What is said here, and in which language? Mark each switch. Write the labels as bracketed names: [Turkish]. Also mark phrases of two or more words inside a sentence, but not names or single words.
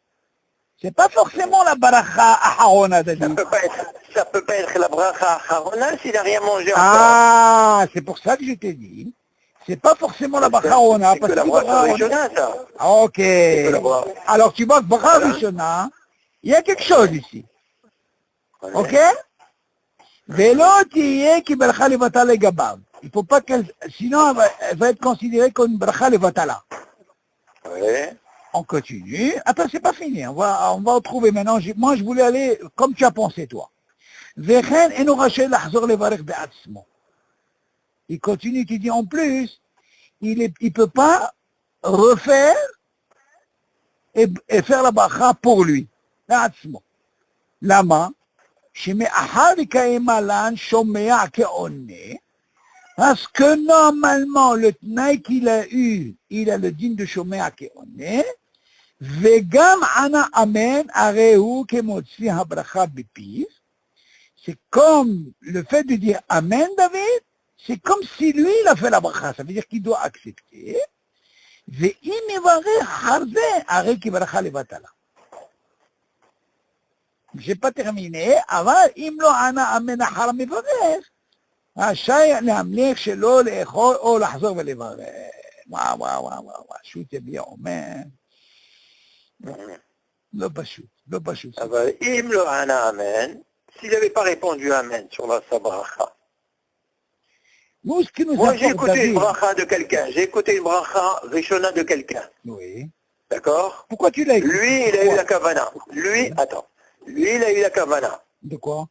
[French] C'est pas forcément la [Hebrew] ברכה אחרונה, [French] David. Ça peut pas être la [Hebrew] ברכה אחרונה [French] s'il n'a rien mangé encore. Ah, c'est pour ça que je t'ai dit. C'est pas forcément la [Hebrew] ברכה אחרונה. [French] C'est que la [Hebrew] ברכה ראשונה, [French] ça. Ok. la bracha. Alors tu vois que [Hebrew] ברכה ראשונה, [French] il y a quelque chose ici. [Hebrew] Ok? ולא תהיה כברכה לבטלה לגביו. [French] Il faut pas qu'elle, sinon elle va être considérée comme une [Hebrew] ברכה לבטלה. [French] Oui. On continue. Attends, c'est pas fini. On va retrouver maintenant. Moi, je voulais aller comme tu as pensé, toi. [Hebrew] וכן אינו יכול לחזור לברך בעצמו. [French] Il continue, tu dis en plus, il peut pas refaire et faire la bracha pour lui. [Hebrew] בעצמו למה, שמאחר לקיים עלן שומע כעונה, [French] parce que normalement, le tnaï qu'il a eu, il a le dîne de [Hebrew] שומע כעונה, וגם ענה אמן, הרי הוא כמוציא הברכה בפיו. [French] C'est comme le fait de dire amen, David, c'est comme si lui, il a fait la bracha. Ça veut dire qu'il doit accepter. [Hebrew] ואם יברך אחר זה, הרי כברכה לבטלה. [French] j'ai pas terminé, [Hebrew] אבל אם לא ענה אמן אחר המברך, רשאי להמליך שלא לאכול או לחזור ולברך. וואו, שו"ת bien אומר. לא פשוט. אבל אם לא ענה אמן, [French] s'il n'avait pas répondu amen sur sa bracha. Nous, ce qui nous Moi, j'ai importe, écouté une David, bracha de quelqu'un. J'ai écouté une [Hebrew] ברכה ראשונה [French] de quelqu'un. oui. D'accord? Pourquoi tu l'as écouté? Lui, il a eu la kavana. Lui, il a eu la kavana. De quoi?